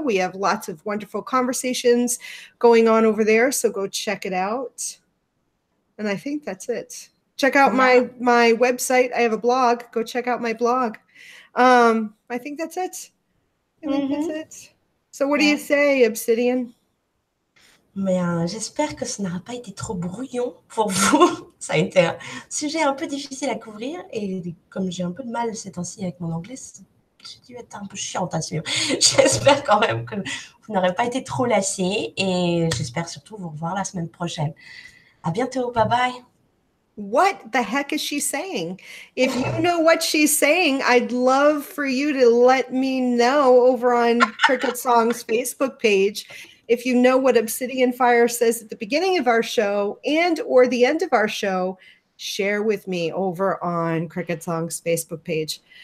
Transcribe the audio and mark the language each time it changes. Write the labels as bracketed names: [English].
[English] We have lots of wonderful conversations going on over there, so go check it out. And I think that's it. Check out my website. I have a blog. Go check out my blog. I think that's it. I think that's it. So what do you say, Obsidian? [French] Mais j'espère que ça n'aura pas été trop brouillon pour vous. Ça a été un sujet un peu difficile à couvrir et comme j'ai un peu de mal ces temps-ci avec mon anglais, j'ai dû être un peu chiante à suivre. J'espère quand même que vous n'aurez pas été trop lassés et j'espère surtout vous revoir la semaine prochaine. À bientôt, bye bye. [English] What the heck is she saying? If you know what she's saying, I'd love for you to let me know over on CricketSong's Facebook page. If you know what Obsidian Fire says at the beginning of our show and or the end of our show, share with me over on CricketSong's Facebook page.